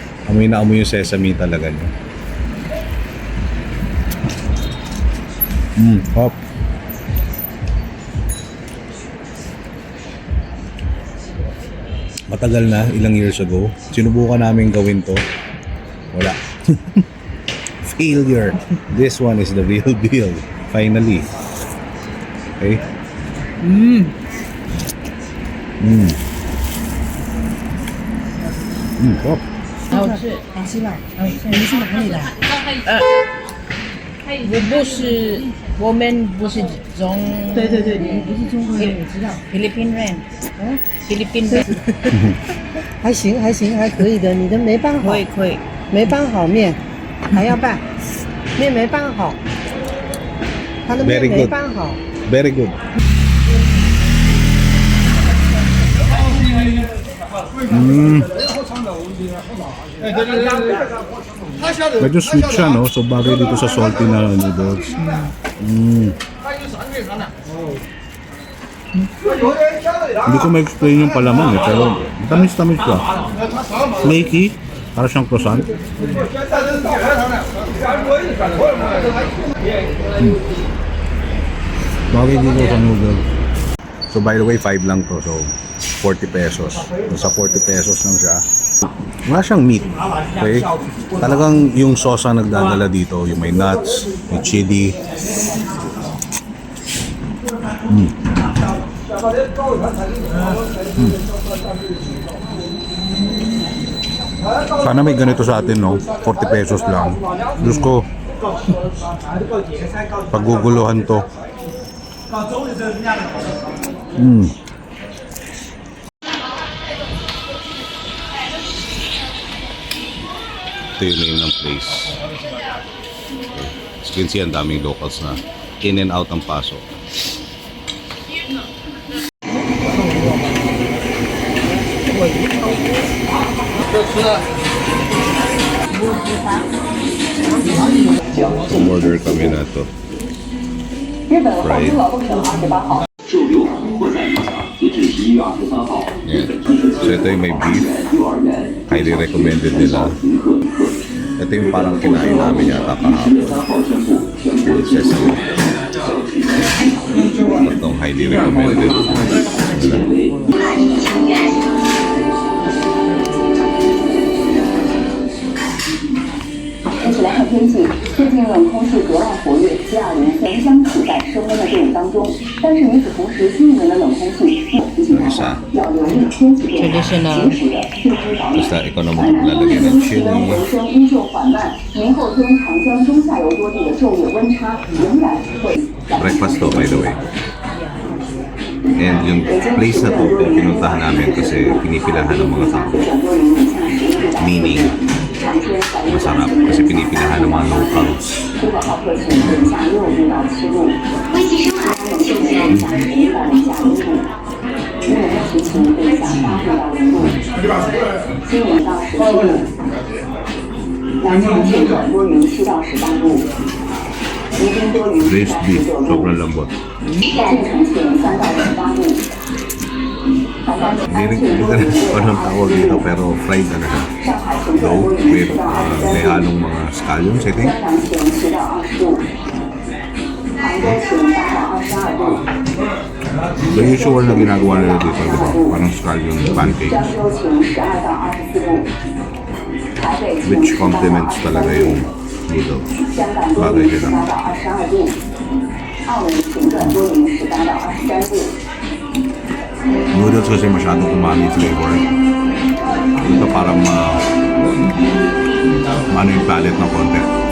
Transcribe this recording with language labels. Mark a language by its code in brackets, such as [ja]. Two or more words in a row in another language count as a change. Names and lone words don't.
[tl] Amoy na amoy yung sesame talaga niya. Hop. Matagal na, ilang [en] years ago. [tl] Sinubukan namin gawin to. Wala. Failure. [en] This one is the real deal. Finally. Okay? Hop. [zh] 好吃，好吃吧？好吃。你是哪里的？我们不是中。对对对，你不是中国人，我知道。 [tl] Philippine rin. Philippine rin. [zh] 还行还行还可以的，你的没拌好，可以。没拌好面，还要拌，面没拌好，他的面 [en] Very [zh] 没 [en] good. [zh] 拌好。 [en] Very good. [tl] Medyo sweet siya, no? So bagay dito sa salty na noodles. Hindi ko ma-explain yung palaman eh, pero tamis-tamis siya. Flaky, para siyang croissant. Bagay dito sa noodles. So by the way, 5 lang to. So 40 pesos. So sa 40 pesos lang siya. Wala siyang meat. Okay? Talagang yung sauce ang nagdadala dito. Yung may nuts, may chili. Sana may ganito sa atin, no? 40 pesos lang. Diyos ko, pagguguluhan to. Ito yung name ng place. [en] Okay. As you can see, [tl] ang daming locals na in and out ang pasok. Order kami na to. [en] Fried. Yeah. [tl] So ito yung may beef. [en] Highly recommended [tl] nila. Ito yung parang kinain namin yata kahapon. Yung sesame. Itong [en] highly recommended [tl] nila. [zh] 而且来看天气，最近冷空气格外活跃，接二连三将处在升温的队伍当中。但是与此同时，新一轮的冷空气提醒大家要留意天气变化，及时的确知保暖。 [tl] Basta ikaw na maglalagay ng [zh] 温 [tl] chili. [zh] 回升依旧缓慢，明后天长江中下游多地的昼夜温差仍然会。 [en] Breakfast to, by the way. [tl] And yung place na to, pinuntahan namin kasi pinipilahan ng mga tao. Meaning, masarap kasi pinipilahan ng mga locals. [zh] 珠宝号客群等下6路到7路，现在下1到零下1度，因为实情零下8度到0度，今年到17度，南方气温多云7到18度，宜宾多云7 [en] Braised [zh] 到 [en] beef, [zh] 19度， [tl] sobrang lambot. [zh] 晋城气温3到18度。 [tl] Hindi ko na anong tawag dito pero fried na siya. [en] Low with [tl] may halong mga scallions, [en] I think. [tl] The usual na ginagawa nila dito, di ba? Parang [en] scallion pancakes. Which complements [tl] talaga yung noodles. Bagay sila. Noodles kasi masyadong [en] umami flavor. [tl] Ito parang ano yung palate ng konti.